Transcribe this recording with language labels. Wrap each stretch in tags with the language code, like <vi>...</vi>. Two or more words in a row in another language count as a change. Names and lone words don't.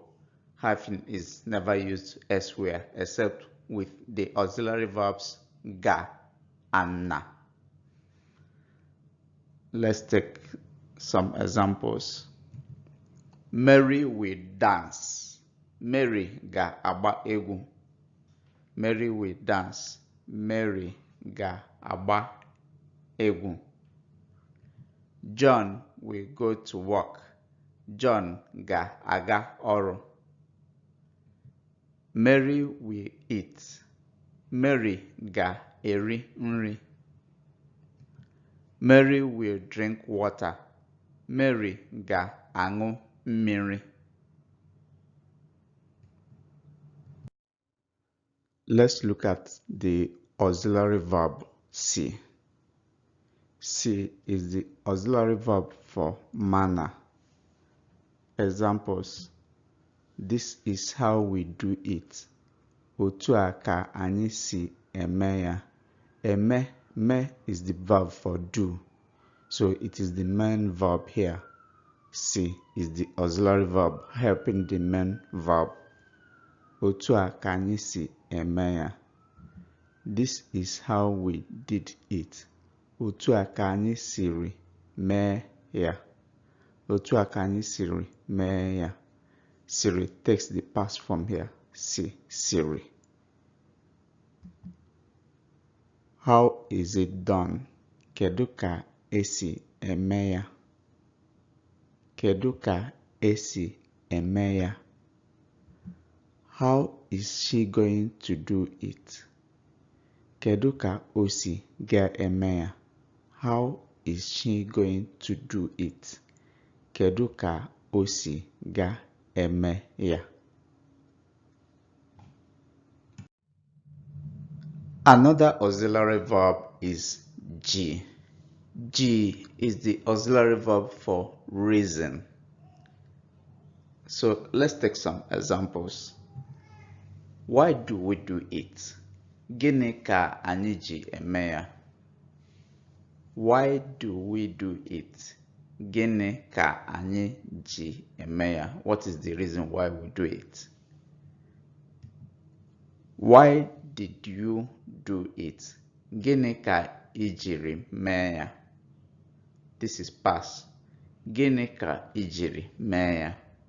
<en>Hyphen is never used elsewhere except with the auxiliary verbs ga and na. Let's take some examples. Mary will dance.</en> <ig>Mary ga agba egwu.</ig> <en>Mary will dance.</en> <ig>Mary ga agba egwu.</ig> <en>John will go to work.</en> <ig>John ga aga ọrụ.</ig> <en>Mary will eat.</en> <ig>Mary ga eri nri.</ig> <en>Mary will drink water.</en> <ig>Mary ga aṅụ mmiri.</ig> <en>Let's look at the auxiliary verb see. See is the auxiliary verb for manner. Examples: this is how we do it.</en> <ig>Otu a ka anyị si eme ya. Eme,</ig> <en>me is the verb for do, so it is the main verb here. See is the auxiliary verb helping the main verb.</en> <ig>Otu a ka anyị si eme ya.</ig> <en>This is how we did it.</en> <ig>Otu a ka anyị siri mee ya. Otu a ka anyị siri mee ya.</ig> <en>Siri takes the past form here. Si, siri. How is it done?</en> <ig>Kedu ka esi eme ya? Kedu ka esi eme ya?</ig> <en>How is she going to do it?</en> <ig>Kedu ka o si ga-eme ya?</ig> <en>How is she going to do it?</en> <ig>Kedu ka o si ga-eme ya?</ig> <en>Another auxiliary verb is G. G is the auxiliary verb for reason. So let's take some examples. Why do we do it?</en> <ig>Gịnị ka anyị ji eme ya?</ig> <en>Why do we do it?</en> <ig>Gịnị ka anyị ji eme ya?</ig> <en>What is the reason why we do it? Why did you do it?</en> <ig>Gịnị ka ijiri mee ya?</ig> <en>This is past.</en> <ig>Gịnị ka ijiri mee ya?</ig>